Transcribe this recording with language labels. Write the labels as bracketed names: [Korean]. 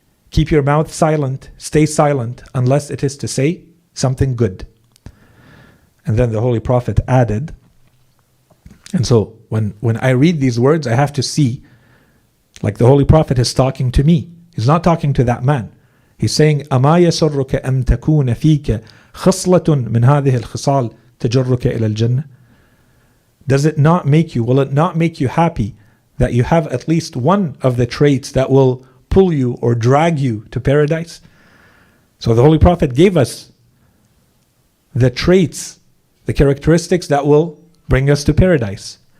[English] Keep your mouth silent. Stay silent unless it is to say something good. And then the Holy Prophet added, and so when I read these words, I have to see, like the Holy Prophet is talking to me. He's not talking to that man. [Arabic] He's saying, أَمَا يَسُرُّكَ أَن تَكُونَ فِيكَ خِصْلَةٌ مِنْ هَذِهِ الْخِصَالِ تَجُرُّكَ إِلَى الْجَنَّةِ. [English] Does it not make you, will it not make you happy that you have at least one of the traits that will pull you or drag you to paradise? So the Holy Prophet gave us the traits, the characteristics that will bring us to paradise.